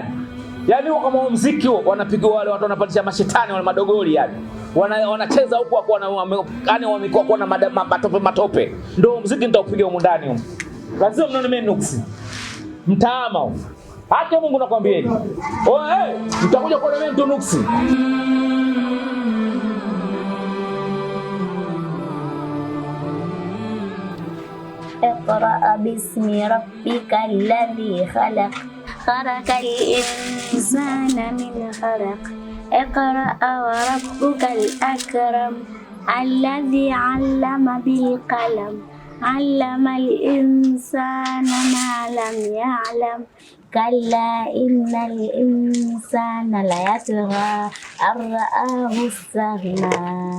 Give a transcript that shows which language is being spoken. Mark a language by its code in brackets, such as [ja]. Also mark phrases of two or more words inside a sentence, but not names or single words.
[sw] Yaani huo kama muziki huo wanapiga wale watu wanapandisha mashetani wale madogoli yani. Wanacheza huko kwa yani wamekuwa kwa na matope. Ndio muziki nitaupiga huko ndani huko. Lazima mnaone mimi nuksi. Mtaama huko. Hata Mungu nakwambieni. Mtakuja kuona mimi nuksi. [ar] اقرأ باسم ربك الذي خلق خلق الإنسان من خلق اقرأ وربك الأكرم الذي علم بالقلم علم الإنسان ما لم يعلم كلا إن الإنسان ليطغى أن رآه استغنى.